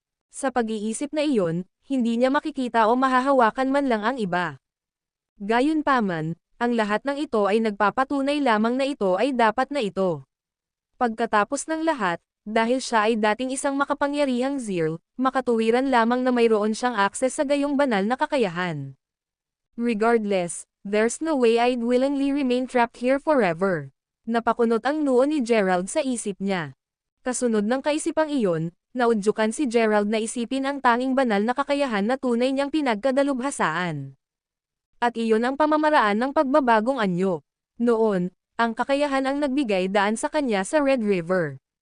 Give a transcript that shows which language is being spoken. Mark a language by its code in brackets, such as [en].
[tl] Sa pag-iisip na iyon, hindi niya makikita o mahahawakan man lang ang iba. Gayunpaman, ang lahat ng ito ay nagpapatunay lamang na ito ay dapat na ito. Pagkatapos ng lahat, dahil siya ay dating isang makapangyarihang Zirl, makatuwiran lamang na mayroon siyang akses sa gayong banal na kakayahan. [en] Regardless, there's no way I'd willingly remain trapped here forever. [tl] Napakunot ang noo ni Gerald sa isip niya. Kasunod ng kaisipang iyon, naudyukan si Gerald na isipin ang tanging banal na kakayahan na tunay niyang pinagkadalubhasaan. At iyon ang pamamaraan ng pagbabagong anyo. Noon, ang kakayahan ang nagbigay daan sa kanya sa Red River.